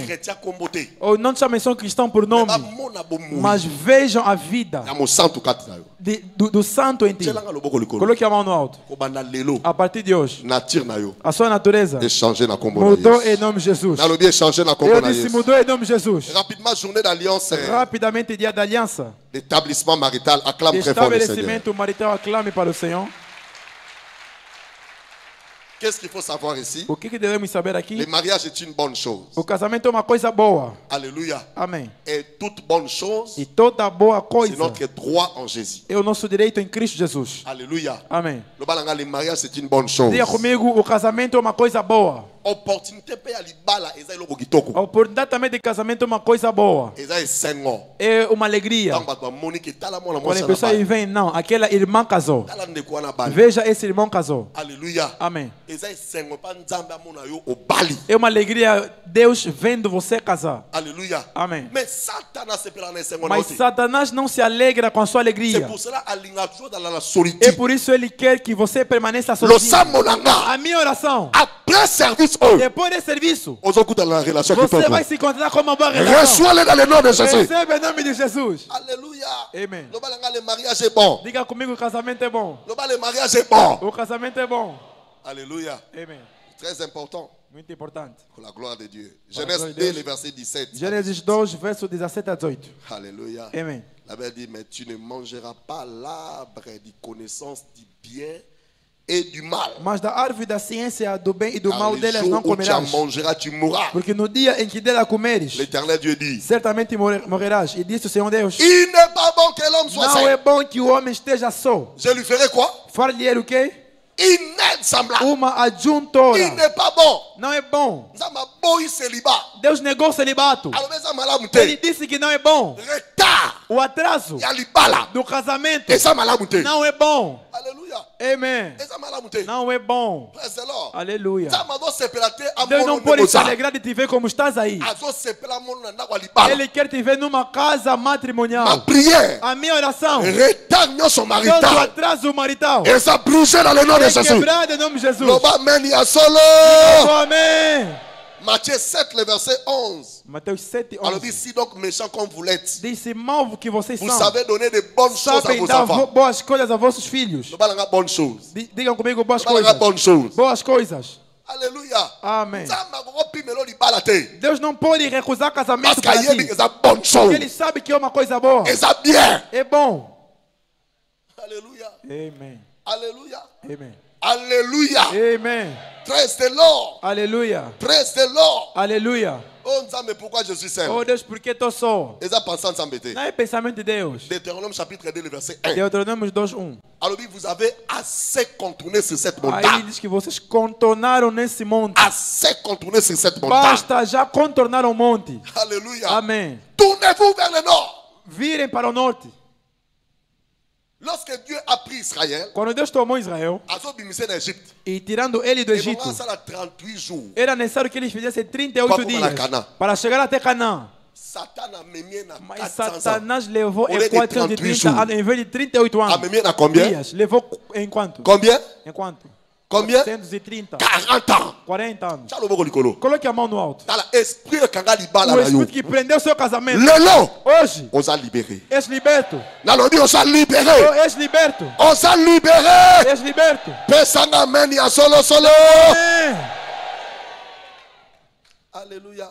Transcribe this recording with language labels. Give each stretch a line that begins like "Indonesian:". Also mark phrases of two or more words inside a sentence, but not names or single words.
Portuguese: Ou não te chamem só cristão por nome, mas vejam a vida do santo em ti. Coloque a mão no alto. A partir de hoje, a sua natureza mudou em nome de Jesus. Eu disse mudou em nome de Jesus. Rapidamente, dia da aliança.
French: L'établissement marital, acclame très fort le Seigneur.
Portuguese: Estabelecimento marital, aclame para o Senhor.
French: Qu'est-ce qu'il faut savoir ici?
Portuguese: O que devemos saber aqui?
French: Le mariage est une bonne chose.
Portuguese: O casamento é uma coisa boa.
French: Alléluia.
Portuguese: Amém.
French: Et toute bonne chose,
Portuguese: e toda boa coisa,
French: c'est notre droit en Jésus.
Portuguese: É o nosso direito em Cristo Jesus.
French: Alléluia.
Portuguese: Amém.
French: Le mariage c'est une bonne chose.
Portuguese: Diga comigo, o casamento é uma coisa boa.
Lingala: Opportunité para libala eza iloko kitoko.
Portuguese: A oportunidade também de casamento é uma coisa boa. É uma alegria. Quando a pessoa vem, não, aquela irmã casou. Veja, esse irmão casou. Aleluia. Amém. É uma alegria Deus vendo você casar. Aleluia. Amém. Mas Satanás não se alegra com a sua alegria. É por isso ele quer que você permaneça sozinho. A minha oração, depois desse serviço, você vai se encontrar com uma boa relação. Recebe em nome de Jesus. Aleluia. Amém.
French: Le mariage est bon.
Portuguese: Diga comigo, o casamento é bom.
French: Le mariage est bon.
Portuguese: O casamento é bom.
French: Alléluia.
Portuguese: Amém.
French: Très important.
Portuguese: Muito importante.
French: Pour la gloire de Dieu. Genèse 2, le verset 17.
Portuguese: Gênesis 2, verso 17 a 18.
French: Alléluia.
Portuguese: Amém.
French: La Bible dit, mais tu ne mangeras pas l'arbre de connaissance du bien et du mal.
Portuguese: Mas da árvore da ciência do bem e do mal delas não comerás.
French: Tu mourras.
Portuguese: Porque no dia em que dela comeres,
French: l'Éternel Dieu dit,
Portuguese: certamente morrerás. E disse o Senhor Deus,
French: il n'est pas bon que l'homme soit seul.
Portuguese: Não é bom que o homem esteja só.
French: Je lui ferai quoi?
Portuguese: Far-lhe o quê?
French: Inexemblable.
Portuguese: Uma adjuntora.
French: Il n'est pas bon.
Portuguese: Não é bom. Deus negou o celibato. Ele disse que não é bom. O atraso do casamento não é bom. Aleluia. Amém. Não é bom. Aleluia. Deus não pode se alegrar de te ver como estás aí. Ele quer te ver numa casa matrimonial. A minha oração, todo o atraso marital, é quebrado em nome de Jesus. Amém.
French: Matthieu 7, le verset 11.
Portuguese: Mateus 7, 11.
French: Alors dit, si donc méchant comme vous l'êtes,
Portuguese: disse, mal que vocês
French: vous savez donner de bonnes choses à vos enfants.
Portuguese: Boas coisas a vossos filhos.
French: Bonnes choses.
Portuguese: Digam comigo boas coisas.
French: Bonnes choses.
Portuguese: Boas coisas.
French: Alléluia.
Portuguese: Amém. Deus não pode recusar casamento para ti. Porque Ele sabe que é uma coisa boa. É bom.
French: Alléluia.
Portuguese: Amém.
French: Alléluia.
Portuguese: Amém.
French: Alléluia.
Portuguese: Amen.
English: Praise the Lord.
French: Alléluia.
English: Praise the Lord.
French: Alléluia. Oh Nzambe, pourquoi je suis seul?
Portuguese: Oh Deus, por que estou só? Não é pensamento de Deus.
French: Deutéronome chapitre 2, verset 1.
Portuguese: Deuteronome 2:1.
French: Alors vous avez assez contourné sur cette montagne.
Portuguese: Aí diz que vocês contornaram nesse monte.
French: Assez contourné sur cette montagne.
Portuguese: Basta, já contornaram o monte.
French: Alléluia.
Portuguese: Amém.
French: Tournez-vous vers le nord.
Portuguese: Virem para o norte.
French: Lorsque Dieu a pris Israël,
Portuguese: quando Deus tomou Israel e tirando ele do Egito, era necessário que eles fizessem 38 dias para chegar até Canaã. Mas Satanás levou em 430 anos, em vez de 38 anos. Dias. Levou em quanto? Em quanto?
French: Combien? 130. 40 ans.
Portuguese: 40 anos. Coloque a mão no alto. O espírito que prendeu seu casamento. Hoje. És liberto. És liberto. És liberto. Aleluia.